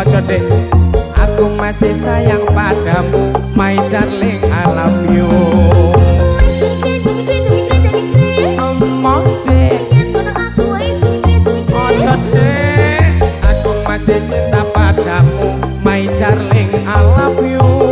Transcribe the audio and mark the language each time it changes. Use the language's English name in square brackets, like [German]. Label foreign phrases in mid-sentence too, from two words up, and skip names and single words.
[Indonesian] dek, aku masih sayang padamu, [English] my darling I love you. [Javanese] Emok dek, ojo dek, [Indonesian] aku masih cinta padamu, [English] my darling I love you.